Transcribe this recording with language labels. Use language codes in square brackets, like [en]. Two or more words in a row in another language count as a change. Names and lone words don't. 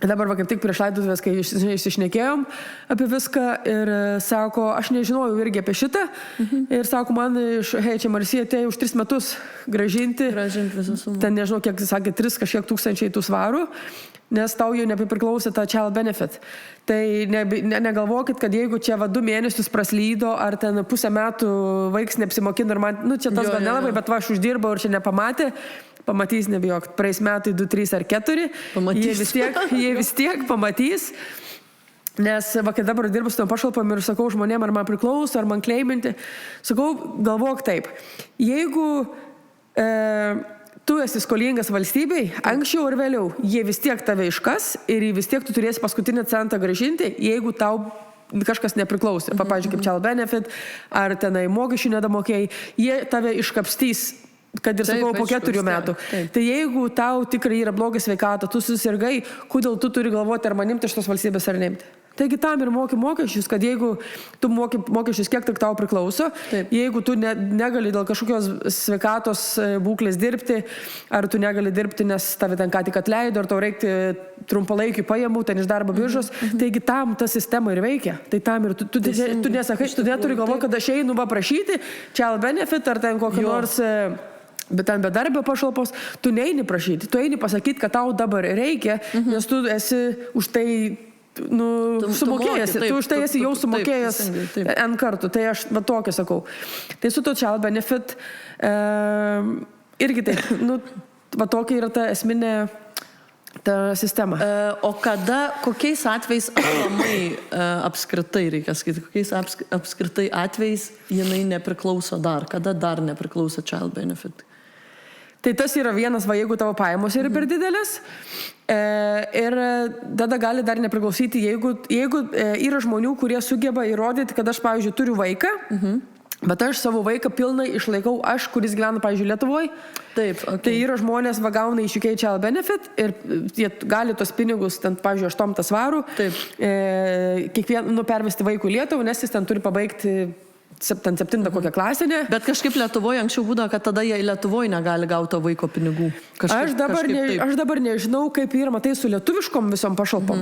[lt] Dabar kaip tik prieš laidotuvės, kai išsišnekėjom apie viską ir sako, aš nežinojau irgi apie šitą. Ir sako, man iš HMRC atėjo už 3 metus grąžinti visą sumą. Ten nežinau, kiek sakė, 3 kažkiek tūkstančiai tų svarų, nes tau jau nepriklausė tą [en] child benefit. [lt] Tai negalvokit, kad jeigu čia 2 mėnesius praslydo, ar ten pusę metų vaiks neapsimokino, ir man, čia tas gal nelabai, bet aš uždirbau ir čia nepamatė. Pamatys, nebijok, praeis metai 2, 3 ar 4, jie vis tiek pamatys, nes kai dabar dirbu su tom pašalpom ir sakau žmonėm, ar man priklauso, ar man kleiminti, sakau, galvok taip, jeigu tu esi skolingas valstybei, anksčiau ar vėliau, jie vis tiek tave iškas ir vis tiek tu turėsi paskutinį centą grąžinti, jeigu tau kažkas nepriklausė, pavyzdžiui, kaip [en] child benefit, [lt] ar tenai mokesčių nedamokėjai, jie tave iškapstys, kad ir sakau, po 4 metų. Tai jeigu tau tikrai yra bloga sveikata, tu susirgai, kodėl tu turi galvoti, ar man imti iš tos valstybės ar neimti. Taigi tam ir moki mokesčius, kad jeigu tu moki mokesčius, kiek tik tau priklauso, jeigu tu negali dėl kažkokios sveikatos būklės dirbti, ar tu negali dirbti, nes tave ten ką tik atleido, ar tau reikti trumpalaikių pajamų, ten iš darbo biržos, taigi tam ta sistema ir veikia. Tai tam ir tu nesakai, tu neturi galvoti, kad aš einu prašyti [en] child benefit, [lt] ar ten kokį nors... Bet ten bedarbio pašalpos, tu neini prašyti, tu eini pasakyti, kad tau dabar reikia, nes tu esi už tai sumokėjęs, tu už tai esi jau sumokėjęs N kartų, tai aš tokia sakau. Tai su to [en] child benefit [lt] irgi taip, tokia yra ta esminė ta sistema. O kokiais atvejais apskritai, reikia sakyti, kokiais apskritai atvejais jinai nepriklauso dar, kada dar nepriklauso [en] child benefit? [lt] Tai tas yra vienas, jeigu tavo pajamos yra per didelis, ir tada gali dar nepriklausyti, jeigu yra žmonių, kurie sugeba įrodyti, kad aš, pavyzdžiui, turiu vaiką, bet aš savo vaiką pilnai išlaikau, aš, kuris gyvena, pavyzdžiui, Lietuvoje. Taip, okay. Tai yra žmonės gauna iš UK [en] child benefit [lt] ir jie gali tos pinigus, ten, pavyzdžiui, 8 svarų, pervesti vaikų į Lietuvą, nes jis ten turi pabaigti 7 kokią klasinę. Bet kažkaip Lietuvoje anksčiau būdavo, kad tada jie Lietuvoje negali gauti vaiko pinigų. Aš dabar nežinau, kaip yra, matai, su lietuviškom visom pašalpom.